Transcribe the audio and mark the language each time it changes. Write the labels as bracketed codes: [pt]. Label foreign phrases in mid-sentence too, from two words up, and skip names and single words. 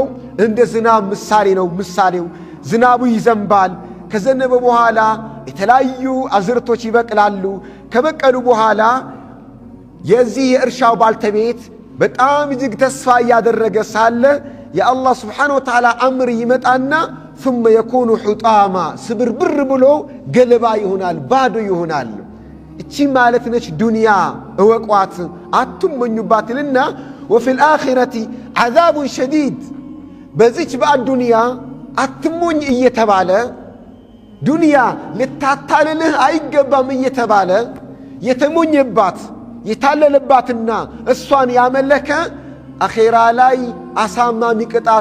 [am] እንደ ዝናብ ምሳሌ ነው። ምሳሌው ዝናቡ ይዘንባል። ከዘነበ በኋላ የተለያዩ አዝርቶች ይበቅላሉ። ከበቀሉ በኋላ የዚህ የእርሻው ባልተቤት በጣም እጅግ ተስፋ እያደረገ ሳለ የአላህ [ar] سبحانه وتعالى [am] አምር ይመጣና [ar] ثم يكون حطاما [am] ስብርብር ብሎ ገለባ ይሆናል፣ ባዶ ይሆናል። እቺ ማለት ነች ዱንያ እወቋት አትመኙባትና [ar] وفي الآخرة عذاب شديد [am] በዚች በአዱንያ አትሞኝ እየተባለ ዱንያ ልታታልልህ አይገባም እየተባለ የተሞኘባት የታለለባትና እሷን ያመለከ አኼራ ላይ አሳማሚ ቅጣት